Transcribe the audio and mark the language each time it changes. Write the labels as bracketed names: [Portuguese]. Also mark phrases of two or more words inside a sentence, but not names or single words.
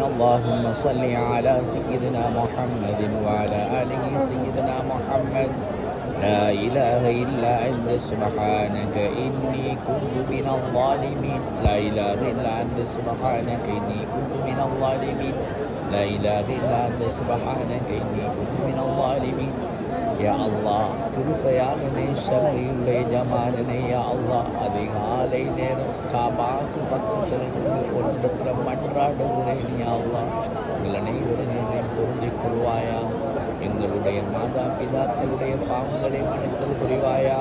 [Arabic] اللهم صل على سيدنا محمد وعلى آله سيدنا محمد. لا إله إلا أنت سبحانك إني كنت من الظالمين. لا إله إلا أنت سبحانك إني كنت من الظالمين. لا إله إلا أنت سبحانك إني كنت من الظالمين. يا الله, [Tamil] கிருபையாளனே, ஷர்ரீயுடைய ஜமானனே, [Arabic] يا الله, [Tamil] அதிகாலை நேரம் காபாக்கு பக்கத்தில் நின்று ஒன்று மன்றாடுகிறேன். [Arabic] يا الله, [Tamil] எங்கள் அனைவரையும் புரிஞ்சிக் கொள்வாயா. எங்களுடைய மாதா பிதாக்களுடைய பாவங்களை மன்னித்தல் புரிவாயா.